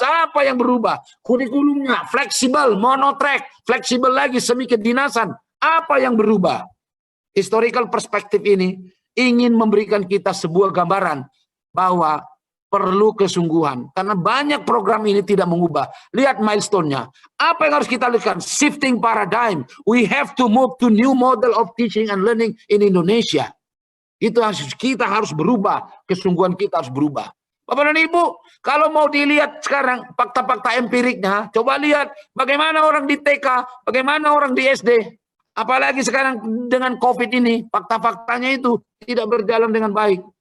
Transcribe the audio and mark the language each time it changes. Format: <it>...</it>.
<id>Apa yang berubah? Kurikulumnya fleksibel, monotrack, fleksibel lagi semi kedinasan. Apa yang berubah? Historical perspektif ini ingin memberikan kita sebuah gambaran bahwa perlu kesungguhan. Karena banyak program ini tidak mengubah. Lihat milestone-nya. Apa yang harus kita lakukan?</id> <en>Shifting paradigm. We have to move to new model of teaching and learning in Indonesia.</en> <id>Itu kita harus berubah. Kesungguhan kita harus berubah. Bapak dan Ibu, kalau mau dilihat sekarang fakta-fakta empiriknya, coba lihat bagaimana orang di TK, bagaimana orang di SD. Apalagi sekarang dengan COVID ini, fakta-faktanya itu tidak berjalan dengan baik.</id>